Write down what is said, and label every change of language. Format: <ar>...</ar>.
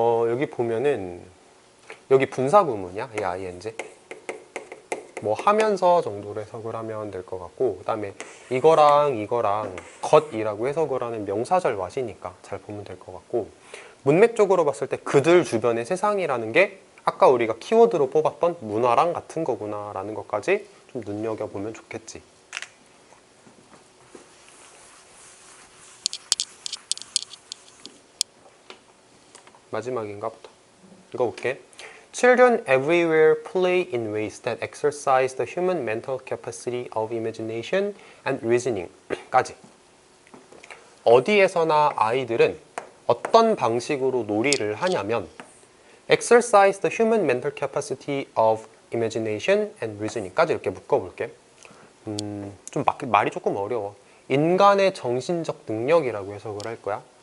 <ko>여기 보면은 여기 분사구문이야. 이 ing 뭐 하면서 정도로 해석을 하면 될 것 같고, 그 다음에 이거랑 것이라고 해석을 하는 명사절 왓이니까 잘 보면 될 것 같고, 문맥적으로 봤을 때 그들 주변의 세상이라는 게 아까 우리가 키워드로 뽑았던 문화랑 같은 거구나 라는 것까지 좀 눈여겨보면 좋겠지. 마지막인가부터 읽어볼게.</ko> <en>Children everywhere play in ways that exercise the human mental capacity of imagination and reasoning.</en> <ko>까지. 어디에서나 아이들은 어떤 방식으로 놀이를 하냐면</ko> <en>exercise the human mental capacity of imagination and reasoning</en> <ko>까지 이렇게 묶어볼게. 좀 말이 조금 어려워. 인간의 정신적 능력이라고 해석을 할 거야.</ko>